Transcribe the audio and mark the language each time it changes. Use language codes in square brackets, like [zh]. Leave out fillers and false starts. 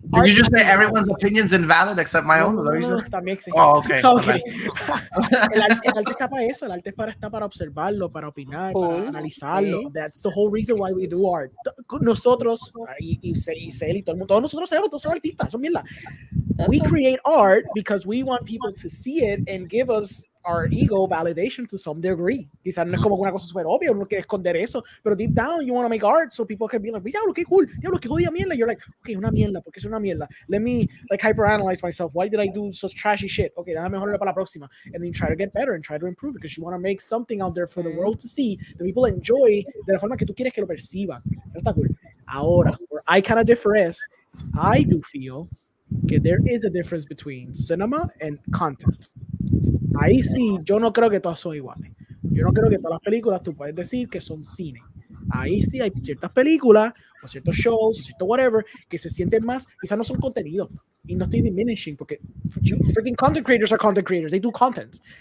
[en] did you just say everyone's opinion's invalid except my own? [es] No, también sí. [en] Oh, okay. [es] El arte está para eso. El arte está para observarlo, para opinar, para analizarlo. [en] That's the whole reason why we do art. [es] Nosotros, y Cel y todo el mundo, todos nosotros sabemos, todos somos artistas, son mierda. [en] We create art because we want people to see it and give us our ego validation to some degree. [es] Quizás no es como una cosa súper obvia, uno quiere esconder eso, pero [en] deep down you want to make art so people can be like, [es] diablo, qué cool, diablo, qué jodida mierda. [en] You're like, okay, [es] una mierda, porque es una mierda. [en] Let me like hyperanalyze myself. Why did I do such trashy shit? [es] Okay, déjame mejorarlo para la próxima. [en] And then try to get better and try to improve because you want to make something out there for the world to see that people enjoy [es] de la forma que tú quieres que lo perciban. Eso está cool. Ahora, [en] where I kind of differ is, I do feel que there is a difference between cinema and content. [es] Ahí sí, yo no creo que todas son iguales. Yo no creo que todas las películas tú puedes decir que son cine. Ahí sí hay ciertas películas o ciertos shows o cierto whatever que se sienten más, quizás no son contenido. Y no estoy [en] diminishing porque freaking content creators are content creators. They do content.